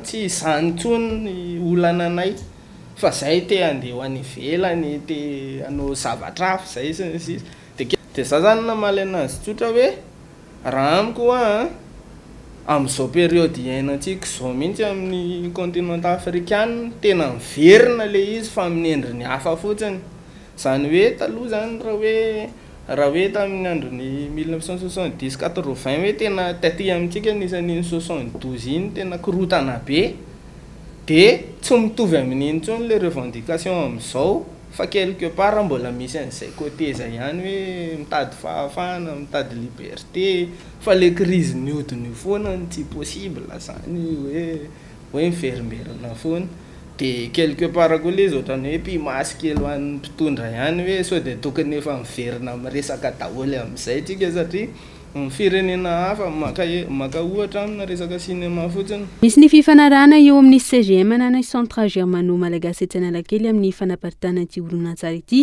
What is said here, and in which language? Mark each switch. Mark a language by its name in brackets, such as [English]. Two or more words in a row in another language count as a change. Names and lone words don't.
[Malagasy] tsy izany tsony ny olana anay fa zay te andeha ho any ivelany te hanao zavatra hafa zay sy ny sisa dia za zany namaly anazy tsotra hoe raha amiko amin'izao période iainantsika izao mihitsy amin'ny [French] continent africain [Malagasy] tena miverina le izy fa amin'ny endriny hafa fotsiny zany hoe taloha zany raha hoe tamin'ny androny 1970-80 hoe tena taty amintsika nisan'iny 72 iny tena korotana be dia tsy mitovy amin'iny tsony [French] le revendication [Malagasy] amin'izao fa [French] quelque part [Malagasy] mbola misy an'izay côté zay ihany hoe mitady fahafahana mitady liberté fa [French] le crise [Malagasy] niodiny foana tsy possible zany hoe mivermerina foana dia [French] quelque part [Malagasy] koa le izy ohatrany hoe mpimasy kely ho an'ny mpitondra ihany hoe sao dia tokony efa miverina miresaka daholo amin'izay tsika satria firenena hafa maka ohatra amina resaka cinéma fotsiny. Misy ny fifanarahana eo amin'ny CGM na centre germano malagasy etsy Analakely amin'ny fanaparitana ity horonan-tsary ity.